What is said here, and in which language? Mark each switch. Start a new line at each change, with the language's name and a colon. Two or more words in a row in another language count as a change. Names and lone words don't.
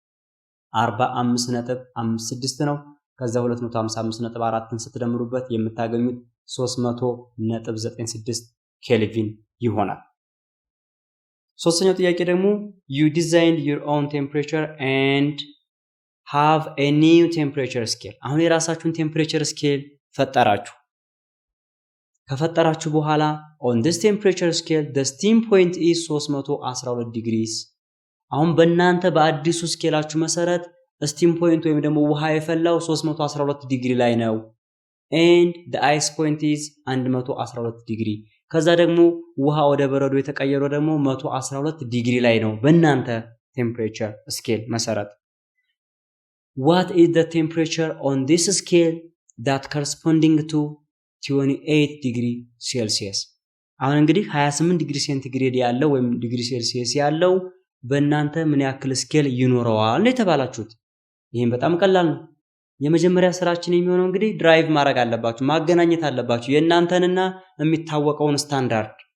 Amharic: 45.56 ነው ከዛ 255.4ን ስትደምሩበት የምታገኙት 300.96 ኬልቪን ይሆናል ሶስተኛው ጥያቄ ደግሞ
English: you designed your own temperature and have a new temperature scale
Amharic: አሁን የራሳችሁን
English: temperature scale
Amharic: ፈጠራችሁ ከፈጠራችሁ በኋላ
English: on this temperature scale the steam point is 312 degrees
Amharic: አሁን በእናንተ በአዲሱ ስኬላችሁ መሰረት
English: steam point
Amharic: ወይም ደግሞ ውሃ የፈላው 312 ዲግሪ ላይ ነው
English: and the ice point is
Amharic: 112 ዲግሪ ከዛ ደግሞ ውሃ ወደ በረዶ የተቀየረው ደግሞ 112 ዲግሪ ላይ ነው በእናንተ
English: temperature scale
Amharic: መሰረት
English: what is the temperature on this scale that corresponding to 28 degree celsius
Amharic: አሁን እንግዲህ 28
English: degree centigrade
Amharic: ያለው ወይም
English: degree Celsius
Amharic: ያለው በእናንተ ምን ያክል ስኬል ይኖረዋል ነው የተባላችሁት ይሄን በጣም ቀላል ነው የመጀመሪያ ስራችን የሚሆነው እንግዲህ ድራይቭ ማድረግ አለባችሁ ማገናኘት አለባችሁ የእናንተንና የሚታወቀውን ስታንዳርድ